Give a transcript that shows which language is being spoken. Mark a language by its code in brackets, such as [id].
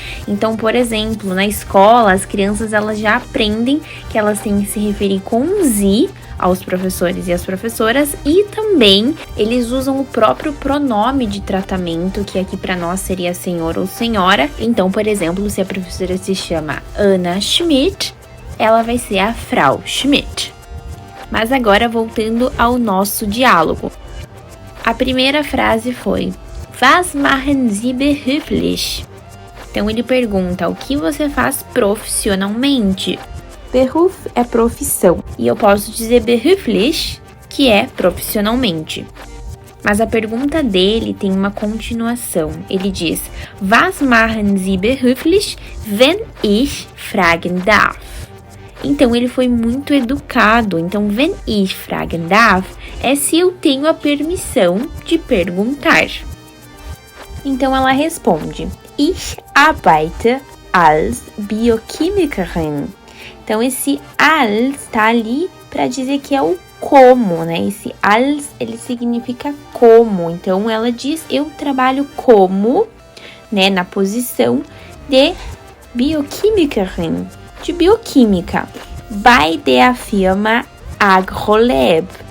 [pt] Então, por exemplo, na escola, as crianças elas já aprendem que elas têm que se referir com Sie aos professores e às professoras e também eles usam o próprio pronome de tratamento, que aqui para nós seria senhor ou senhora. Então, por exemplo, se a professora se chama Anna Schmidt, ela vai ser a Frau Schmidt. Mas agora, voltando ao nosso diálogo. A primeira frase foi: [de] Was machen Sie beruflich? [pt] Então ele pergunta: o que você faz profissionalmente? Beruf é profissão e eu posso dizer beruflich, que é profissionalmente. Mas a pergunta dele tem uma continuação. Ele diz: [de] Was machen Sie beruflich, wenn ich fragen darf? [pt] Então, ele foi muito educado. Então, [de] wenn ich fragen darf [pt] é se eu tenho a permissão de perguntar. Então, ela responde: [de] Ich arbeite als Biochemikerin. [pt] Então, esse als está ali para dizer que é o como, né? Esse als, ele significa como. Então, ela diz: eu trabalho como, né? Na posição de Biochemikerin, de bioquímica, [de] bei der Firma Agrolab.